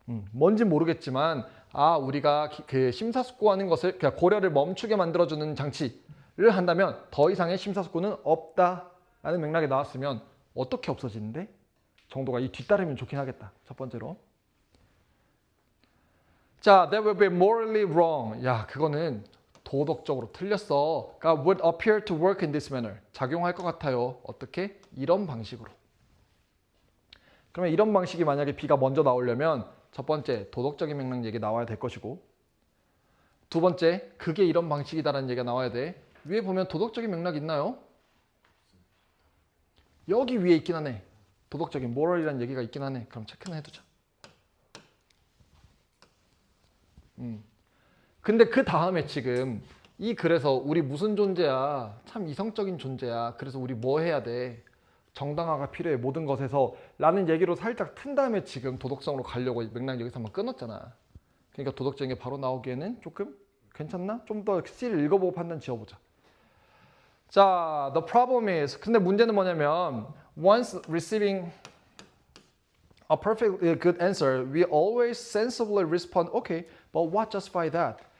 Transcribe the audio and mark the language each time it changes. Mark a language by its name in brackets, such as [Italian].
[Korean] 뭔지 모르겠지만 우리가 그 심사숙고하는 것을 그러니까 고려를 멈추게 만들어주는 장치를 한다면 더 이상의 심사숙고는 없다라는 맥락에 나왔으면 어떻게 없어지는데? 정도가 이 뒤따르면 좋긴 하겠다. 첫 번째로. [English] 자, that will be morally wrong. [Korean] 야, 그거는 도덕적으로 틀렸어. 그러니까 [English] would appear to work in this manner. [Korean] 작용할 것 같아요. 어떻게? 이런 방식으로. 그러면 이런 방식이 만약에 B가 먼저 나오려면 첫 번째, 도덕적인 맥락 얘기 나와야 될 것이고 두 번째, 그게 이런 방식이다라는 얘기가 나와야 돼. 위에 보면 도덕적인 맥락 있나요? 여기 위에 있긴 하네. 도덕적인 moral이라는 얘기가 있긴 하네. 그럼 체크는 해두자. 근데 그 다음에 지금 이 글에서 우리 무슨 존재야? 참 이성적인 존재야. 그래서 우리 뭐 해야 돼? 정당화가 필요해 모든 것에서 라는 얘기로 살짝 튼 다음에 지금 도덕성으로 가려고 맥락 여기서 한번 끊었잖아. 그러니까 도덕적인 게 바로 나오기에는 조금 괜찮나? 좀 더 C를 읽어보고 판단 지어보자. [English] 자, the problem is [Korean] 근데 문제는 뭐냐면 [English] once receiving a perfectly good answer, we always sensibly respond, okay, but what justify that?